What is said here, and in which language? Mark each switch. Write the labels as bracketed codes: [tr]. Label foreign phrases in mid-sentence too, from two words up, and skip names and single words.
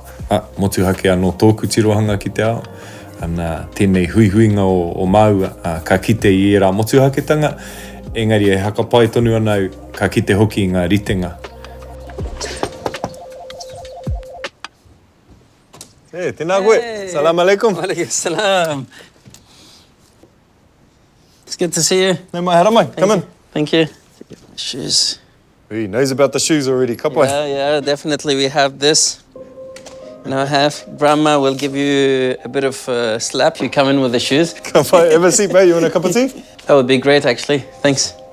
[mi] Motuhake anō tōku tirohanga ki te ao. Ana tēnei huihuinga o Māua, ka kite I rā motuhaketanga. Engari e hakapai tonu anau, ka kite hoki I ngā ritenga. Hey, tēnā koe. [ar] سلام عليكم. وعليكم السلام. [en] It's good to see you. [mi] Nau mai, hara mai. [en] Come in. Thank you. Shoes. He knows about the shoes already. [mi] Kapai. [en] Yeah, definitely. We have this. Now I have. Grandma will give you a bit of a slap. You come in with the shoes. Kapai. Have a seat, mate. You want a cup of tea? That would be great, actually. Thanks.